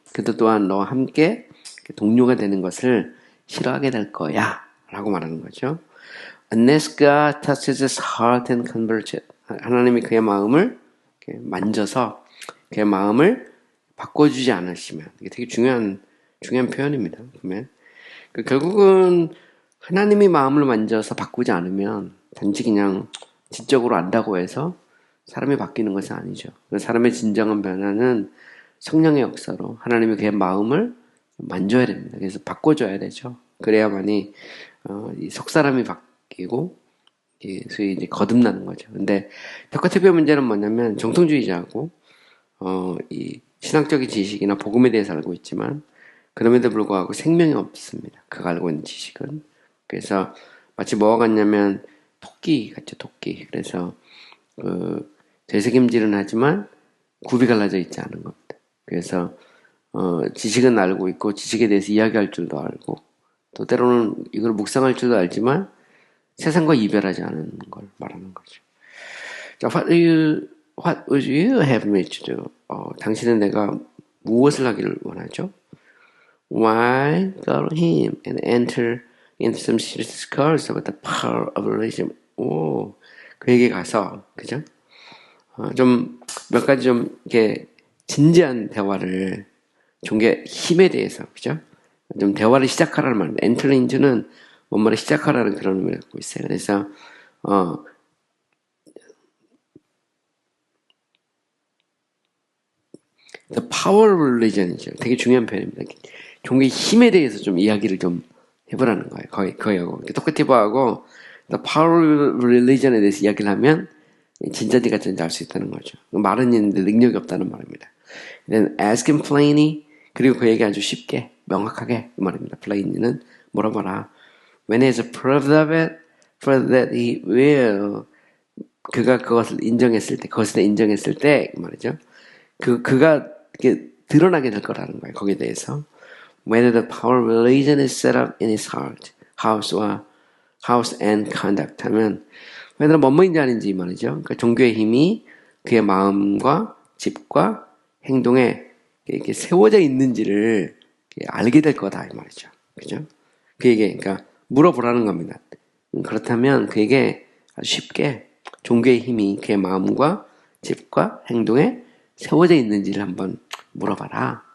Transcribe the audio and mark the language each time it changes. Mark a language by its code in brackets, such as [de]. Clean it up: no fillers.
[ko] 그도 또한 너와 함께 동료가 되는 것을 싫어하게 될 거야. 라고 말하는 거죠. Unless God touches his heart and converts it. 하나님이 그의 마음을 만져서 그의 마음을 바꿔주지 않으시면. 이게 되게 중요한 표현입니다. 보면. 결국은 하나님이 마음을 만져서 바꾸지 않으면 단지 그냥 지적으로 안다고 해서 사람이 바뀌는 것은 아니죠. 사람의 진정한 변화는 성령의 역사로 하나님이 그의 마음을 만져야 됩니다. 그래서 바꿔줘야 되죠. 그래야만이 이 속사람이 바뀌고 소위 이제 거듭나는 거죠. 근데 토크티브의 문제는 뭐냐면 정통주의자하고 이 신학적인 지식이나 복음에 대해서 알고 있지만 그럼에도 불구하고 생명이 없습니다. 그가 알고 있는 지식은. 그래서 마치 뭐가 같냐면 토끼 같죠. 토끼. 그래서 되새김질은 하지만 굽이 갈라져 있지 않은 겁니다. 그래서 지식은 알고 있고 지식에 대해서 이야기할 줄도 알고 또 때로는 이걸 묵상할 줄도 알지만 세상과 이별하지 않은 걸 말하는 거죠. [en] 자, what would you have me to do? [ko] 당신은 내가 무엇을 하기를 원하죠? [en] Why go to him and enter into some serious discourse about the power of religion? [ko] 그에게 가서 그죠? 좀 몇 가지 좀 이렇게 진지한 대화를 종교의 힘에 대해서 그죠? 좀 대화를 시작하라는 말입니다. [en] enter into [ko] 는 뭔가를 시작하라는 그런 의미를 갖고 있어요. 그래서 [en] the power of religion [ko] 이죠. 되게 중요한 표현입니다. 종교의 힘에 대해서 좀 이야기를 좀 해보라는 거예요. 거의하고 토크티브하고 [en] the power of religion [ko] 에 대해서 이야기를 하면 진짜인지 가짜인지 알 수 있다는 거죠. 말은 있는데 능력이 없다는 말입니다. [en] Then ask him plainly. [ko] 그리고 그에게 아주 쉽게 명확하게 이 말입니다. [en] plainly는 [ko] 물어봐라. [en] When he has approved of it, for that he will [ko] 그가 그것을 인정했을 때, 그것에 인정했을 때 말이죠. 그가 이렇게 드러나게 될 거라는 거예요. 거기에 대해서. [en] Whether the power of religion is set up in his heart, house and conduct [ko] 하면 [en] whether [ko] 뭐뭐인지 아닌지 말이죠. 그러니까 종교의 힘이 그의 마음과 집과 행동에 이렇게 세워져 있는지를 알게 될 거다 이 말이죠. 그죠? 그에게 그러니까 물어보라는 겁니다. 그렇다면 그에게 아주 쉽게 종교의 힘이 그의 마음과 집과 행동에 세워져 있는지를 한번 물어봐라.